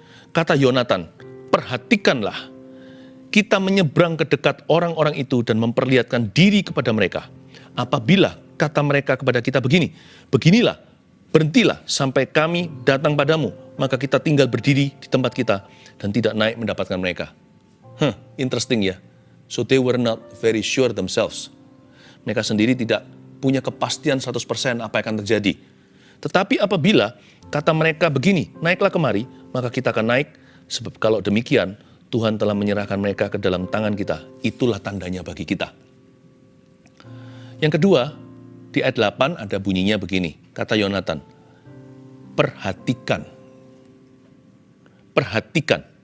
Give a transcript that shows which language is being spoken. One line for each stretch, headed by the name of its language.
Indonesian: Kata Yonatan, perhatikanlah, kita menyeberang ke dekat orang-orang itu dan memperlihatkan diri kepada mereka. Apabila kata mereka kepada kita begini, beginilah, berhentilah sampai kami datang padamu, maka kita tinggal berdiri di tempat kita dan tidak naik mendapatkan mereka.
English: Interesting ya. So they were not very sure themselves.
Indonesian: Mereka sendiri tidak punya kepastian 100% apa yang akan terjadi. Tetapi apabila kata mereka begini, naiklah kemari, maka kita akan naik, sebab kalau demikian, Tuhan telah menyerahkan mereka ke dalam tangan kita. Itulah tandanya bagi kita. Yang kedua, di ayat 8 ada bunyinya begini, kata Yonatan, perhatikan. Perhatikan.